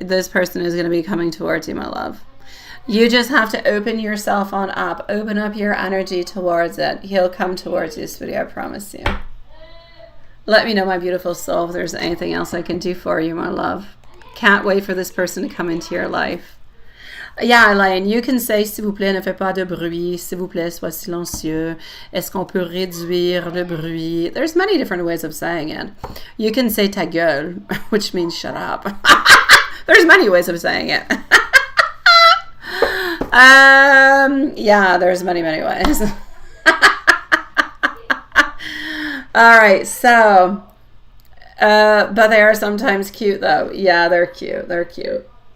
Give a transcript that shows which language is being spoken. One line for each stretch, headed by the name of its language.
English: This person is going to be coming towards you, my love. You just have to open yourself on up. Open up your energy towards it. He'll come towards you, sweetie, I promise you. Let me know, my beautiful soul, if there's anything else I can do for you, my love. Can't wait for this person to come into your life. Yeah, Elaine, you can say,
French: s'il vous plaît, ne fais pas de bruit. S'il vous plaît, sois silencieux. Est-ce qu'on peut réduire le bruit?
English: There's many different ways of saying it. You can say
French: ta gueule,
English: which means shut up. There's many ways of saying it. Yeah, there's many ways. All right, so, but they are sometimes cute, though. Yeah, they're cute. They're cute.